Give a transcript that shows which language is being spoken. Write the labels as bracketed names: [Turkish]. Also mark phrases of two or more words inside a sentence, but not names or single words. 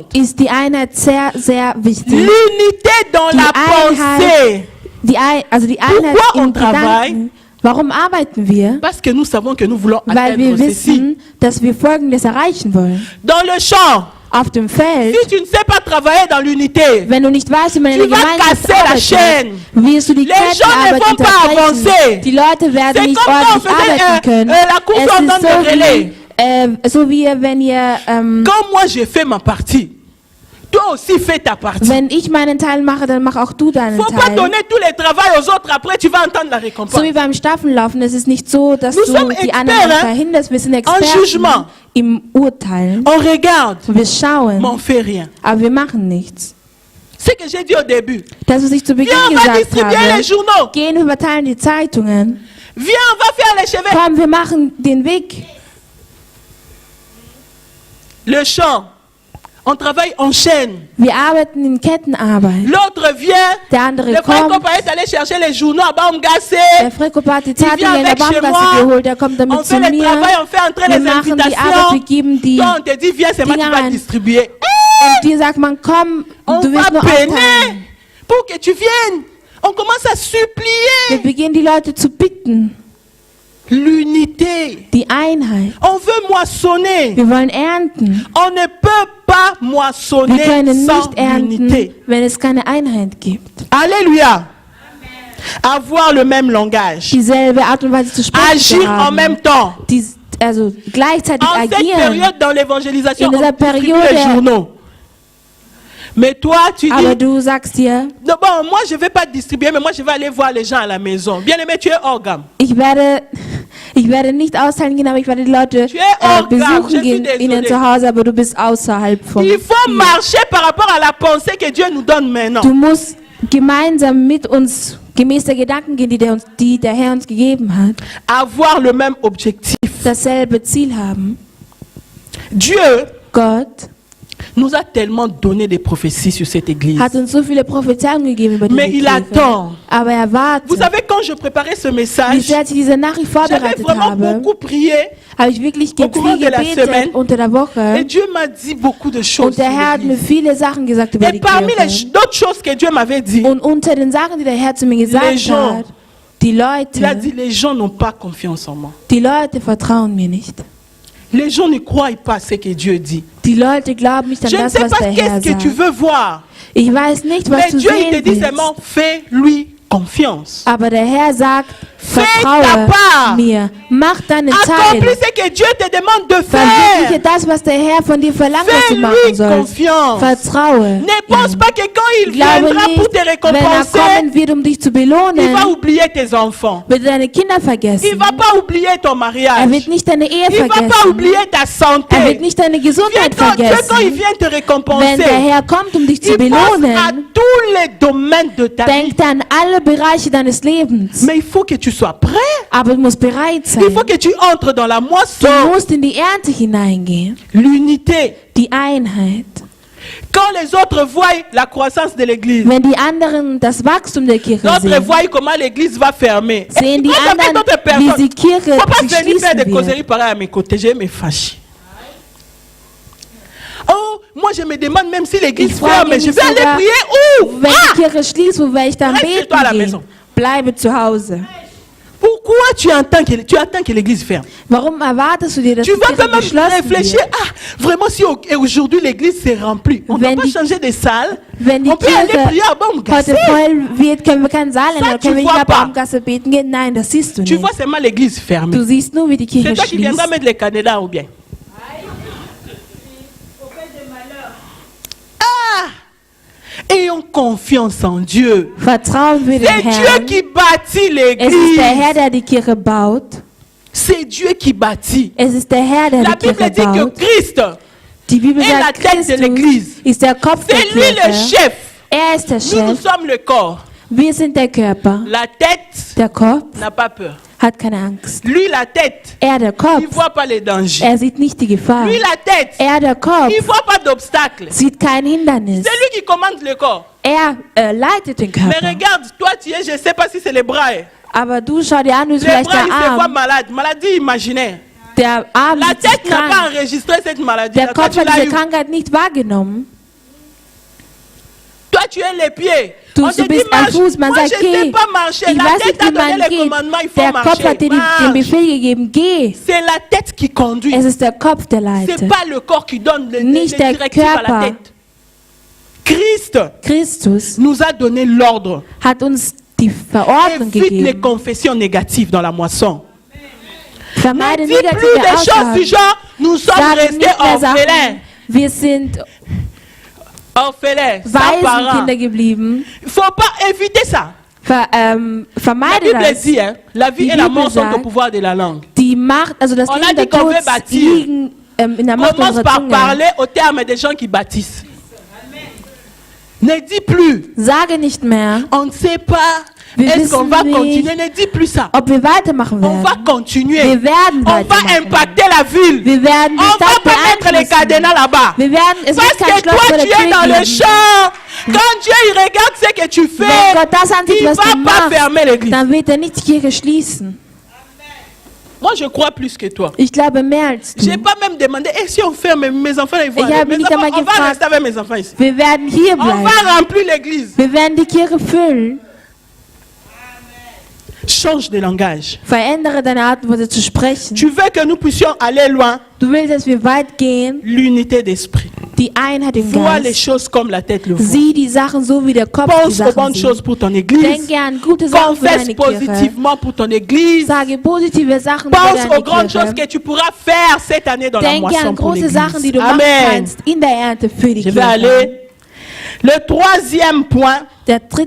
[German] ist die Einheit sehr, sehr wichtig. [French] L'unité dans [German] Die [French] la [German] Einheit- [French] pensée. [German] Also die Einheit [French] Pourquoi on [German] im Gedanken. Warum arbeiten wir? [French] Parce que nous savons que nous voulons [German] Weil [French] atteindre [German] wir [French] ceci. [German] wissen, dass wir Folgendes erreichen wollen. [French] Dans le champ, [German] Auf dem Feld, [French] si tu ne sais pas travailler dans l'unité, [German] wenn du nicht weißt, wie man in [French] Tu [German] der [French] vas [German] Gemeinschaft [French] casser la [German] arbeitet, [French] chaîne. [German] wirst du die [French] Les gens ne [German] Kettenarbeit [French] vont pas avancer. [German] unterbrechen. Die Leute werden [French] C'est [German] nicht [French] comme quand on [German] ordentlich [French] faisait, [German] arbeiten können. [French] la course [German] Es [French] en [German] ist [French] temps de relais. [German] so wie wenn ihr, [French] quand moi j'ai fait ma partie, toi aussi fais ta partie. [German] wenn ich meinen Teil mache, dann mach auch du deinen [French] Faut pas [German] Teil. [French] donner tous les travaux aux autres, après tu vas entendre la [German] So [French] récompense. [German] wie beim Staffellaufen, es ist nicht so, dass [French] Nous [German] du [French] sommes [German] die [French] experts, [German] anderen [French] hein, [German] verhinderst. Wir sind [French] en [German] Experten [French] jugement. [German] im Urteilen. [French] On regarde, [German] Wir schauen, [French] mais on fait rien. [German] aber wir machen nichts. [French] Ce que j'ai dit au début. [German] Das, was ich zu Beginn [French] Viens, on va [German] gesagt [French] distribuer les [German] habe, [French] journaux. [German] gehen, wir verteilen die Zeitungen. [French] Viens, on va faire les cheveux. [German] Komm, wir machen den Weg. [French] Le champ, on travaille en chaîne. [German] Wir arbeiten in Kettenarbeit. [French] L'autre vient. [German] Der andere [French] Le frère [German] kommt. [French] Copa est allé chercher les journaux à Baumgasse. [German] Der Freko hat die [French] vient [German] Zeitungen in der [French] avec chez [German] Baumgasse [French] moi. [German] geholt. Der kommt damit [French] On [German] zu [French] fait le [German] mir. [French] travail, on fait entrer [German] Wir [French] les [German] machen die Arbeit, wir [French] invitations. [German] geben die. [French] Toi, on te dit, viens, c'est moi qui [German] Dinge [French] va [German] rein. [French] distribuer. [German] Und dir sagt man, komm, [French] On [German] du [French] va [German] wirst nur [French] peiner [German] aufteilen. [French] pour que tu viennes. On commence à [German] Wir [French] supplier [German] beginnen die Leute zu bitten. [French] l'unité. [German] Die Einheit. [French] On veut moissonner. [German] Wir wollen ernten. [French] On ne peut pas [German] Wir [French] moissonner [German] können [French] sans [German] nicht ernten, [French] unité. [German] wenn es keine Einheit gibt. [French] Alléluia. Avoir le même langage. [German] Dieselbe Art und Weise zu sprechen zu [French] Agir en [German] haben. [French] même temps. [German] Also gleichzeitig [French] En cette [German] agieren. [French] période dans l'évangélisation, [German] In [French] on [German] dieser [French] distribue [German] Periode- [French] les journaux. Mais toi, tu [German] Aber [French] dis, [German] du sagst dir, [French] non, bon, moi je ne vais pas distribuer, mais moi je vais aller voir les gens à la maison. Bien aimé, tu es hors gamme. [German] ich werde nicht austeilen gehen, aber ich werde die Leute [French] Tu es hors gamme, je [German] besuchen [French] suis [German] gehen, ihnen [French] désolé. [German] zu Hause, aber du bist außerhalb vom [French] Il faut [German] Ziel. [French] marcher par rapport à la pensée que Dieu nous donne maintenant. [German] Du musst gemeinsam mit uns gemäß der Gedanken gehen, die der Herr uns gegeben hat, [French] Avoir le même objectif. [German] dasselbe Ziel haben. [French] Dieu [German] Gott [French] nous a tellement donné des prophéties sur cette église. [German] hat uns so viele Prophezeiungen gegeben über diese [French] Mais il [German] Kirche. [French] attend. [German] Aber er [French] Vous [German] wartet. [French] savez, quand je préparais ce [German] Wie [French] message, [German] sehr ich diese Nachricht [French] j'avais [German] vorbereitet [French] vraiment [German] habe, [French] beaucoup prié. [German] habe ich wirklich [French] au courant [German] viel [French] de la semaine. [German] gebetet unter der [French] Et [German] Woche. [French] Dieu m'a dit beaucoup de choses. [German] Und der [French] sur [German] Herr hat mir [French] l'église. [German] viele Sachen gesagt über [French] Et [German] die [French] parmi [German] Kirche. [French] d'autres choses que Dieu m'avait dit, [German] Und unter den Sachen, die der Herr zu mir [French] Les [German] gesagt [French] gens. [German] hat, die [French] il a [German] Leute, [French] dit les gens n'ont pas confiance en moi. [German] die Leute vertrauen mir nicht. [French] Les gens ne croient pas à ce que Dieu dit. [German] Die Leute glauben nicht an [French] Je ne [German] das, [French] sais [German] was [French] pas [German] der Herr [French] qu'est-ce que tu [German] sagt. [French] veux voir. [German] Ich weiß nicht, was [French] Mais [German] du [French] Dieu, il te [German] sehen [French] dit [German] willst. [French] seulement, fais-lui confiance. [German] Aber der Herr sagt, [French] Fais ta [German] vertraue [French] part. [German] mir, mach deinen [French] Accomplis [German] Teil. [French] ce que Dieu te demande de [German] Verwirkliche [French] faire. [German] das, was der Herr von dir verlangt, was du machen [French] Fais-lui [German] sollst. [French] confiance. [German] Vertraue. [French] Ne pense [German] ihm. [French] pas que quand il [German] Glaube [French] viendra pour [German] nicht, [French] te [German] wenn er [French] récompenser, [German] kommen wird, um dich zu [French] il va [German] belohnen, [French] oublier tes enfants. [German] wird er deine Kinder [French] Il [German] vergessen. [French] ne va pas oublier ton [German] Er [French] mariage. [German] wird nicht deine Ehe [French] Il ne va pas [German] vergessen. [French] oublier ta [German] Er wird [French] santé. [German] nicht deine Gesundheit [French] Dieu, quand il [German] vergessen. [French] vient te [German] Wenn der [French] récompenser, [German] Herr kommt, um dich zu [French] il pense à [German] belohnen, [French] tous les domaines de ta vie. [German] denk an alle Bereiche deines Lebens. [French] Mais il faut que tu sois prêt. [German] Aber du musst bereit sein. [French] Il faut que tu entres dans la [German] Du [French] moisson. [German] musst in die Ernte hineingehen. [French] L'unité. [German] Die Einheit. [French] Quand les autres voient la croissance de l'église, [German] Wenn die anderen das Wachstum der Kirche [French] d'autres [German] sehen, [French] voient comment l'église va fermer. [German] sehen die [French] Moi, j'avais [German] anderen, [French] d'autres [German] wie [French] personnes. [German] die Kirche [French] Faut pas [German] sich [French] venir faire des [German] schließen [French] causeries [German] wird. [French] pareilles à mes côtés. Je vais me fâcher. Oh, moi je me demande même si l'église [German] Ich frage [French] ferme, [German] mich [French] je vais aller [German] sogar, [French] prier où? [German] Wenn Ah! die Kirche schließt, wo werde ich dann [French] Reste chez toi à la [German] beten [French] maison. [German] gehen? Bleibe zu Hause. [French] Pourquoi tu attends que l'église ferme? [German] Warum erwartest du dir, dass [French] Tu [German] die [French] vas [German] Kirche [French] quand même [German] geschlossen [French] réfléchir. [German] wird? [French] Ah, vraiment, si aujourd'hui l'église s'est remplie, on ne [German] Wenn [French] va pas [German] die- [French] changer de salle. [German] Wenn die [French] On peut aller [German] Kirche [French] prier à Baumgasse. [German] heute voll wird, können wir keinen Saal ändern, [French] tu [German] können wir nicht [French] vois [German] nach [French] pas. [German] Baumgasse beten gehen. Nein, das siehst du [French] Tu [German] nicht. [French] vois seulement l'église fermée. [German] Du siehst nur, wie die [French] C'est [German] Kirche [French] toi qui viendras [German] schließt. [French] mettre les candidats ou bien. Ah! Ayons confiance en Dieu. [German] Vertrauen wir dem [French] C'est Dieu [German] Herrn. [French] qui bâtit [German] Es ist der [French] l'église. [German] Herr, der die Kirche baut. [French] C'est Dieu qui bâtit. [German] Es ist der Herr, der [French] La [German] die [French] Bible [German] Kirche [French] dit que [German] baut. [French] Christ, [German] Die Bibel [French] est la [German] sagt, [French] tête de l'Église. [German] Christus ist der Kopf der [French] c'est lui le [German] Kirche. [French] chef. [German] Er ist der [French] Nous, nous [German] Chef. [French] sommes le corps. [German] Wir sind der Körper. [French] La tête [German] Der Kopf [French] n'a pas peur. [German] hat keine Angst. [French] Lui, la tête, [German] Er, der [French] il [German] Kopf, [French] ne voit pas les dangers. [German] er sieht nicht die Gefahr. [French] Lui, la tête, [German] Er, der Kopf, [French] il ne voit pas d'obstacle. [German] sieht kein Hindernis. [French] C'est lui qui commande le corps. [German] Er leitet den [French] Mais [German] Körper. [French] regarde, toi, tu es, je ne sais pas si c'est les bras. hein. [German] Aber du schau dir an, du bist [French] Les [German] vielleicht [French] bras, [German] der [French] ils se voient [German] Arm. [French] malades. Maladie imaginaire. [German] Der Arm [French] La [German] sieht sich [French] tête n'a pas [German] krank. [French] enregistré cette maladie. [German] Der [French] Toi, [German] Kopf [French] tu [German] hat [French] l'as [German] diese [French] eu. [German] Krankheit nicht wahrgenommen. [French] Toi, tu es les pieds. [German] Du, [French] On te [German] du [French] dit [German] bist ein [French] marche. [German] Fuß, man [French] Moi, [German] sagt, [French] je ne sais [German] geh. [French] pas marcher. [German] Ich [French] La [German] weiß [French] tête [German] nicht, [French] a [German] wie [French] donné [German] man [French] les [German] geht. [French] commandements. Il faut [German] Der Kopf [French] marcher. [German] hat dir den [French] Marche. [German] Befehl gegeben, geh. [French] C'est la tête qui conduit. [German] Es ist der Kopf, der [French] Ce [German] leitet. [French] n'est pas le corps qui donne les [German] Nicht der [French] directives à la [German] Körper. [French] tête. Christ [German] Christus [French] nous a donné l'ordre. [German] hat uns die Verordnung [French] Évite les [German] gegeben. [French] confessions négatives dans la moisson. [German] Vermeide [French] Ne dis plus [German] negative [French] des choses du [German] Aussagen. [French] genre, nous sommes [German] Sage [French] restés [German] nicht mehr [French] orphelins. [German] Sachen. Wir sind [French] Orphelins, sans parents. [German] Waisenkinder geblieben. [French] Il ne faut pas éviter ça. La [German] Vermeide [French] Bible [German] das. [French] dit, hein, la vie [German] Die [French] et la [German] Bibel [French] mort sont au [German] sagt, [French] pouvoir de la langue. [German] Die Macht, also das [French] On a [German] Leben der [French] dit qu'on [German] Tod [French] veut bâtir. [German] liegen in der Macht [French] Commence [German] unserer [French] par [German] Zunge. [French] parler au terme des gens qui bâtissent. Ne dis plus, [German] Sage nicht mehr, [French] on ne sait pas, [German] Wir [French] est-ce qu'on [German] wissen [French] va [German] nicht. [French] continuer? Ne dis plus ça. [German] ob wir weitermachen [French] On va [German] werden. [French] continuer. [German] Wir werden [French] On va [German] weitermachen. [French] impacter la ville. [German] Wir werden die [French] On va [German] Stadt [French] pas mettre les [German] beeinflussen. [French] cadenas là-bas. [German] Wir werden, es [French] Parce [German] wird kein [French] que [German] Schloss [French] toi, [German] vor der [French] tu es dans [German] Tür [French] le [German] geben. [French] champ. Quand Dieu il regarde ce que tu fais, [German] Wenn Gott das ansieht, [French] il ne [German] was [French] va [German] du [French] pas fermer [German] machst, [French] l'église. [German] dann wird er nicht die Kirche schließen. [French] Moi, je crois plus que toi. [German] Ich glaube mehr als [French] Je n'ai [German] du. [French] pas même demandé, et si on ferme, mes enfants, ils vont [German] Ich [French] aller. [German] habe [French] Mes [German] nicht [French] enfants, [German] einmal [French] on va [German] gefragt. [French] rester avec mes enfants ici. [German] Wir werden hier [French] On [German] bleiben. [French] va remplir l'église. [German] Wir werden die Kirche füllen. [French] Change de langage. [German] Verändere deine Art und Weise zu sprechen. [French] Tu veux que nous puissions aller loin? [German] Du willst, dass wir weit gehen, [French] L'unité d'esprit. [German] die Einheit im [French] Vois les [German] Geist. [French] choses comme la tête le voit. [German] Sieh die Sachen so, wie der Kopf die [French] Pense aux [German] Sachen [French] bonnes [German] sieht. [French] choses pour ton église. [German] Denke an gute Sachen für [French] Confesse [German] deine Kirche. [French] positivement pour ton église. [German] Sage positive Sachen für [French] Pense aux [German] deine [French] grandes choses [German] Kirche. [French] que tu pourras faire cette année dans la [German] Denke [French] moisson [German] an [French] pour [German] große Sachen, die [French] l'église. [German] du machen [French] Amen. [German] kannst in der Ernte für die [French] Je vais [German] Kirche. [French] aller. Le troisième point, [German] Der dritte